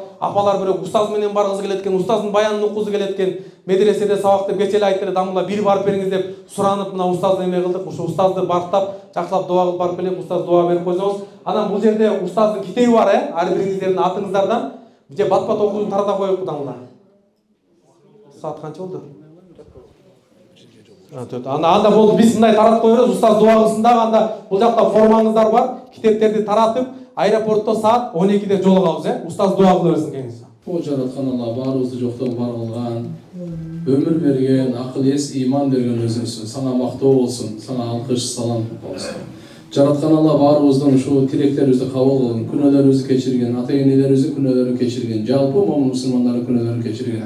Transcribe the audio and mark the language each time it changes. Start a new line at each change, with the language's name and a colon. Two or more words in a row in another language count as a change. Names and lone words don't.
Kyrgyz: Апалар бирок устаз менен баргысы келет экен, устаздын баянын уккузу келет экен. Медреседе сабак деп кече эле айтты эле, Дамыла бир барып бериңиз деп суранып, мына устазды эме кылдык. Ушу устазды бактап, жакшылап дуа кылып барып келип, устаз дуа берип койсоңуз. Анан бул жерде устаздын китеби бар, ар бириңиздердин атыңыздардан. Же бат-бат окуп тарата коелук Дамыла. Саат канча болду? Anda болду, биз мындай таратып коебуз, устаз дуа кылсын дагы. Анда бул жакта формаңыздар бар, китептерди таратып, аэропортто саат 12-де жолугабыз, Устаз дуа кыла берсин кеңиз. О жараткан Алла баарыбызды жоктон бар кылган, өмүр берген, акыл эс, ыйман берген өзүңсүн. Сага мактоо болсун, сага алкыш, салам болсун. Жараткан Алла баарыбыздын ушу тилектерибизди кабыл кылгын, күнөөлөрүбүздү кечирген, ата-энелерибиздин күнөөлөрүн кечирген, жалпы момун мусулмандардын күнөөлөрүн кечирген.